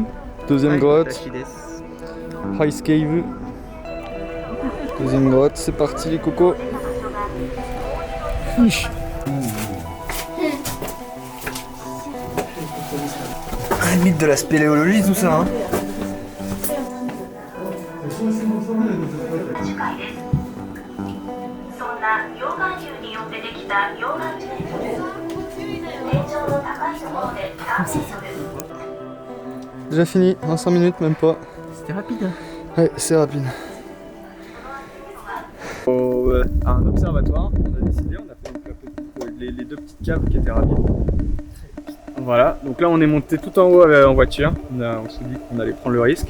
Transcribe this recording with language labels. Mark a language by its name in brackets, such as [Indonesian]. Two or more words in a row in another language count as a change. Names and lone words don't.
[French] Deuxième grotte, Ice Cave. Deuxième grotte, c'est parti les cocos. Limite de la spéléologie tout ça, hein. [Japanese] そんな溶岩流によってできた溶岩地帯です。 [French] Déjà fini, en 5 minutes même pas. C'était rapide. Ouais, c'est rapide. À un observatoire, on a décidé, on a fait les deux petites caves qui étaient rapides. Voilà, donc là on est monté tout en haut en voiture, on s'est dit qu'on allait prendre le risque.